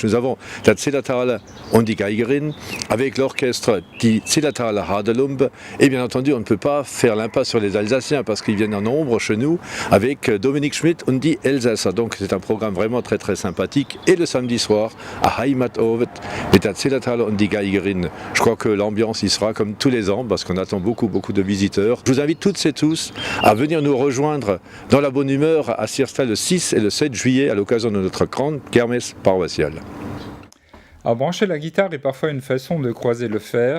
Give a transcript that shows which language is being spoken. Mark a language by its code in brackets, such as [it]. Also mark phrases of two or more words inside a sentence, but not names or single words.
[fr] Nous avons la Zillertaler und die Geigerin avec l'orchestre die Zillertaler Hadelump, et bien entendu on ne peut pas faire l'impasse sur les Alsaciens parce qu'ils viennent en nombre chez nous avec Dominique Schmidt und die Elsasser. Donc c'est un programme vraiment très très sympathique. Et le samedi soir à Heimatowet [de] mit der [fr] Zillertaler und die Geigerin. Je crois que l'ambiance y sera comme tous les ans parce qu'on attend beaucoup de visiteurs. Je vous invite toutes et tous à venir nous rejoindre dans la bonne humeur à Sierstal le 6 et le 7 juillet à l'occasion de notre grande kermesse paroissiale. Alors, brancher la guitare est parfois une façon de croiser le fer.